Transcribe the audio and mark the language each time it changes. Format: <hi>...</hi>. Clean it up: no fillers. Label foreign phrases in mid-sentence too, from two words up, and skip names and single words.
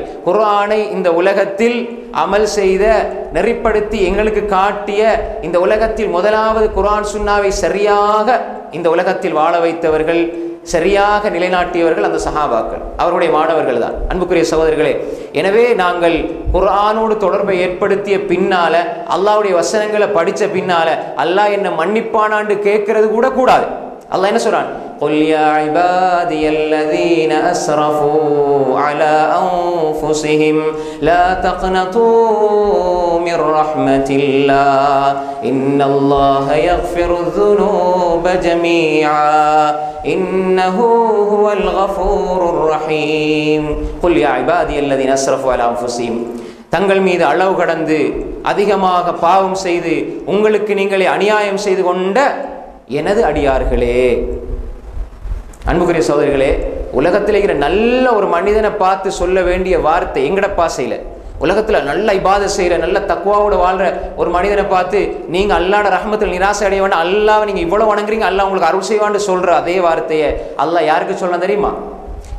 <ta>குர்ஆனை இந்த உலகத்தில் அமல் செய்த, நெறிப்படுத்தி எங்களுக்கு காட்டிய, இந்த உலகத்தில் முதலாவது குர்ஆன் சுன்னாவை சரியாக இந்த உலகத்தில் வாழ வைத்தவர்கள், சரியாக நிலைநாட்டியவர்கள் அந்த சஹாபாக்கள், அவருடைய மாணவர்கள் தான். அன்புக்குரிய சகோதரர்களே, எனவே நாங்கள் குர்ஆனோடு தொடர்பை ஏற்படுத்திய பின்னால, அல்லாஹ்வுடைய வசனங்களை படித்த பின்னால அல்லாஹ் என்ன மன்னிப்பானான்னு கேட்கறது கூட கூடாது. அல்லாஹ் என்ன சொல்றான்?</ta> <ar>قُلْ يَا عِبَادِيَ الَّذِينَ أَسْرَفُوا عَلَى أَنفُسِهِمْ لَا تَقْنَطُوا مِنْ رَحْمَةِ اللَّهِ إِنَّ اللَّهَ يَغْفِرُ الذُّنُوبَ جَمِيعًا إِنَّهُ هُوَ الْغَفُورُ الرَّحِيمُ قُلْ يَا عِبَادِيَ الَّذِينَ أَسْرَفُوا عَلَى أَنفُسِهِمْ,</ar> <ta>தங்கள் மீது அளவு கடந்து அதிகமாக பாவம் செய்து உங்களுக்கு நீங்களே அநியாயம் செய்து கொண்ட எனது அடியார்களே. அன்புக்குரிய சகோதரிகளே, உலகத்தில் இருக்கிற நல்ல ஒரு மனிதனை பார்த்து சொல்ல வேண்டிய வார்த்தை எங்கட பாசையில், உலகத்தில் நல்ல இபாதத் செய்கிற, நல்ல தக்வாவோட வாழ்கிற ஒரு மனிதனை பார்த்து நீங்கள் அல்லாஹ்ட ரஹ்மத்தில் நிராசை அடைய வேண்டாம், அல்லாஹ்வை நீங்கள் இவ்வளோ வணங்குறீங்க, அல்லாஹ் உங்களுக்கு அருள் செய்வான்னு சொல்கிற அதே வார்த்தையை அல்லாஹ் யாருக்கு சொல்லணும் தெரியுமா?</ta>